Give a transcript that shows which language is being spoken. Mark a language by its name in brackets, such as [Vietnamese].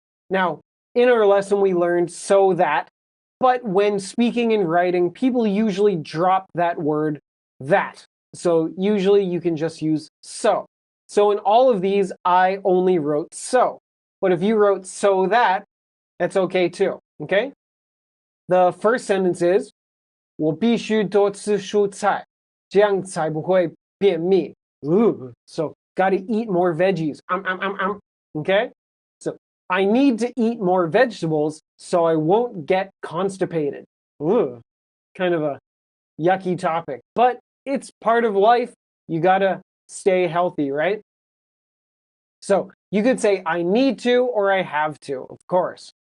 [English] Now, in our lesson, we learned so that, but when speaking and writing, people usually drop that word that. So usually you can just use so. So in all of these, I only wrote so. But if you wrote so that, that's okay too, okay? The first sentence is, [Chinese] 我必须多吃蔬菜，这样才不会便秘. [English] Ooh, so got to eat more veggies. Okay? So I need to eat more vegetables so I won't get constipated. Ooh, kind of a yucky topic, but it's part of life. You got to stay healthy, right? So you could say, I need to or I have to, of course.